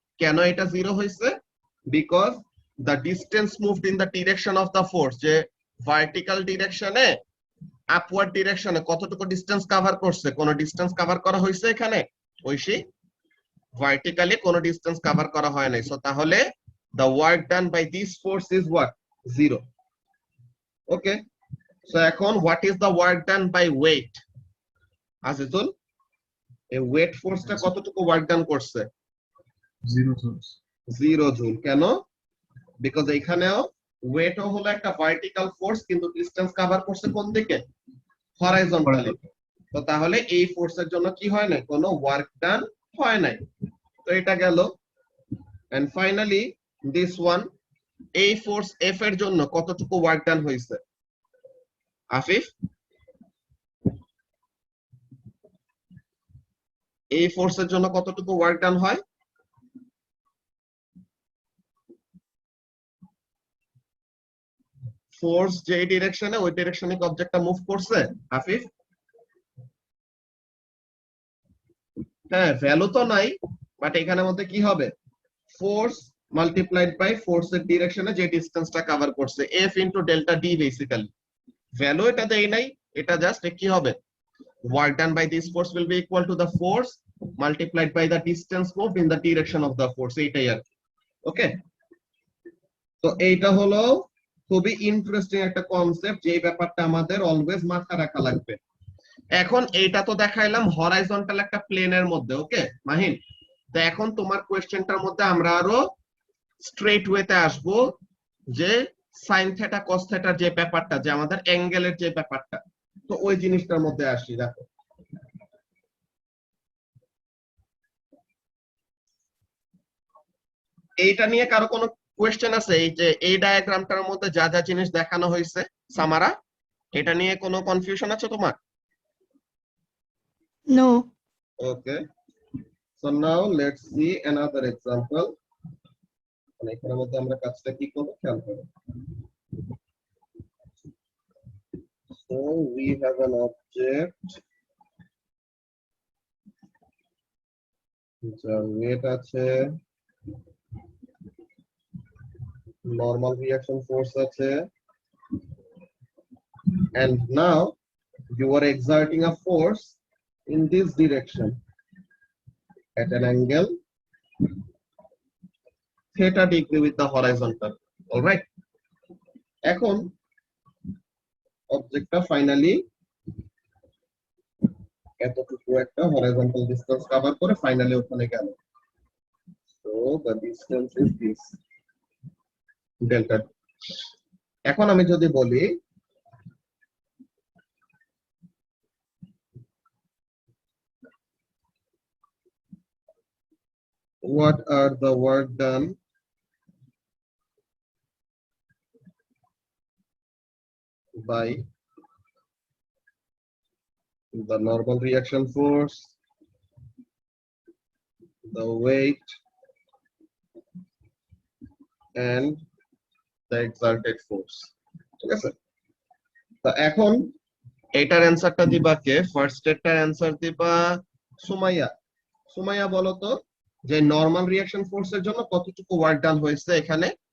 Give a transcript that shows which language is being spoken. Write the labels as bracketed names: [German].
[Bangla] কেন এটা 0 হইছে? Because the distance moved in the direction of the force, যে ভার্টিক্যাল ডিরেকশনে আপওয়ার্ড ডিরেকশনে কতটুকু ডিসটেন্স কভার করছে, কোন ডিসটেন্স কভার করা হয়েছে এখানে, ঐশী? ভার্টিক্যালি কোন ডিসটেন্স কভার করা হয় নাই, সো তাহলে the work done by this force is what, 0. [English] Okay, so এখন what is the work done by weight? [Bangla] Azizul, এই ওয়েট ফোর্সটা কতটুকু ওয়ার্ক ডান করছে? 0 জুল। কেন? বিকজ এখানেও ওয়েটও হলো একটা ভার্টিক্যাল ফোর্স, কিন্তু ডিসটেন্স কভার করছে কোন দিকে, হরাইজন্টালি। তো তাহলে এই ফোর্সের জন্য কি হয় না, কোনো ওয়ার্ক ডান হয় নাই। তো এটা গেল। এন্ড ফাইনালি দিস ওয়ান, এই ফোর্স এফ এর জন্য কতটুকু ওয়ার্ক ডান হয়েছে? আফিফ, এই ফোর্সের জন্য কতটুকু ওয়ার্ক ডান হয়? ফোর্স যে ডিরেকশনে, ওই ডিরেকশনে অবজেক্টটা মুভ করছে আফিফ? হ্যাঁ, ভ্যালু তো নাই, বাট এখানের মধ্যে কি হবে, ফোর্স মাল্টিপ্লাইড বাই ফোর্সের ডিরেকশনে যে ডিসটেন্সটা কভার করছে, F into delta D basically. [English] Value এটা দেই নাই, এটা জাস্ট কি হবে, work done by this force will be equal to the force multiplied by the distance moved in the direction of the force, এইটাই আর কি। [Bangla] ওকে, তো এইটা হলো খুবই ইন্টারেস্টিং একটা কনসেপ্ট, যে ব্যাপারটা আমাদের অলওয়েজ মাথায় রাখা লাগবে। এখন এইটা তো দেখাইলাম হরাইজন্টাল একটা প্লেনের মধ্যে, ওকে মাহিন? তো এখন তোমার কোয়েশ্চেনটার মধ্যে আমরা আরো স্ট্রেট ওয়েতে আসবো, যে সাইন থেটা কস থেটার যে ব্যাপারটা, যে আমাদের অ্যাঙ্গেলের যে ব্যাপারটা, তো ওই জিনিসটার মধ্যে আসি। দেখো, এইটা নিয়ে কারো কোনো কোয়েশ্চেন আছে? এই যে এই ডায়াগ্রামটার মধ্যে যা যা জিনিস দেখানো হয়েছে সামারা, এটা নিয়ে কোনো কনফিউশন আছে তোমার? [English] No. Okay, so now let's see another example. [Bangla] মানে এখানের মধ্যে আমরা কাজটা কি করব খেয়াল করো। [English] So we have an object যার weight আছে, normal reaction force আছে, and now you are exerting a force in this direction at an angle theta degree with the horizontal. [Bangla] All right, এখন অবজেক্টটা ফাইনালি এতটুকু একটা হরাইজন্টাল ডিসটেন্স কভার করে finally ওখানে গেল। [English] So the distance is this delta. এখন আমি যদি বলি what are the work done by the normal reaction force, the weight, and the exerted force, ঠিক আছে? [Bangla] তো এখন এটার অ্যানসারটা দিবা কে? ফার্স্ট স্টেটটার অ্যানসার দিবা সুমাইয়া। সুমাইয়া বলো তো, যে নরমাল রিঅ্যাকশন ফোর্সের জন্য কতটুকু ওয়ার্ক ডান হয়েছে এখানে?